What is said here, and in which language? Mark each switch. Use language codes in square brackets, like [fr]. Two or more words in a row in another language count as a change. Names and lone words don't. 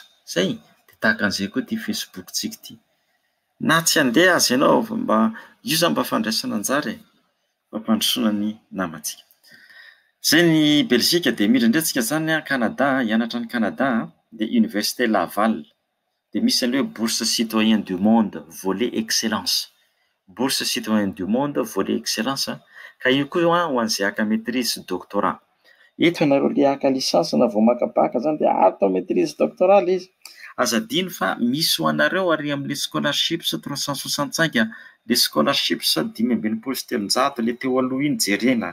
[mg] Zay dia tahaka an'izay koa ity Facebook-tsika ity. Na tsy handeha azy ianao mba io zany mba fandraisana anjara mampandrosoana ny namantsika. Zay ny Belzika dia miditra indray tsika zany Canada, hianatra ny Canada dia Université Laval. Dia misy an'ilay hoe [fr] bourse citoyen du monde volet excellence. Bourse citoyen du monde volet excellence [mg] ka io koa ho an'izay haka [fr] maîtrise doctorat. [mg] Eto ianareo ilay haka licence na vao maka baka zany dia atao [fr] maîtrise doctorale [mg] izy. Azadino fa misy ho anareo ary amin'ilay scholarships 365 le scholarships 5,300 le teo aloha iny jerena.